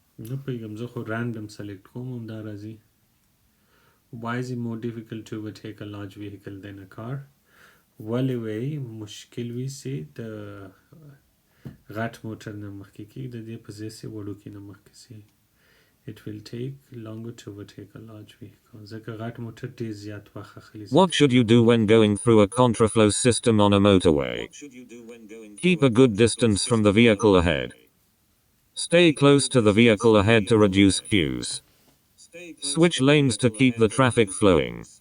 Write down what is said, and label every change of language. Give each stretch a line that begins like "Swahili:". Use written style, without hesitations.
Pashto: نه پیغام زه خو random select کوم هم دا راځي.
English: Why is it more difficult to overtake a large vehicle than a car?
Pashto: ولې وی مشکل وي چې د غټ موټر نه مخکې کېږي، د دې په ځای چې وړوکي نه مخکې سي.
English: It will take longer to overtake a large vehicle.
Pashto: ځکه غټ موټر ډېر زیات وخت اخلي.
English: What should you do when going through a contraflow system on a motorway? Keep a good distance from the vehicle ahead. Stay close to the vehicle ahead to reduce queues. Switch lanes to keep the traffic flowing.